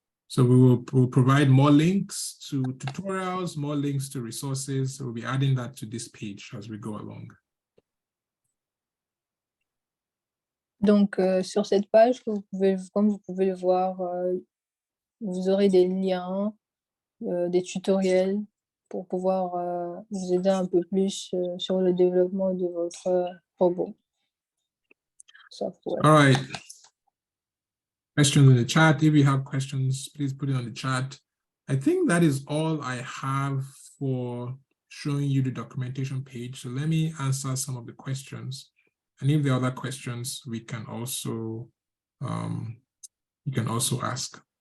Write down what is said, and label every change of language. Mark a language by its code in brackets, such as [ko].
[en] So we'll provide more links to tutorials, more links to resources. So we'll be adding that to this page as we go along. [fr] Donc, sur cette page, comme vous pouvez le voir, vous aurez des liens, des tutoriels pour pouvoir vous aider un peu plus sur le développement de votre robot. [en] Software. All right. Questions in the chat. If you have questions, please put it on the chat. I think that is all I have for showing you the documentation page. So let me answer some of the questions. And if there are other questions, we can also you can also ask.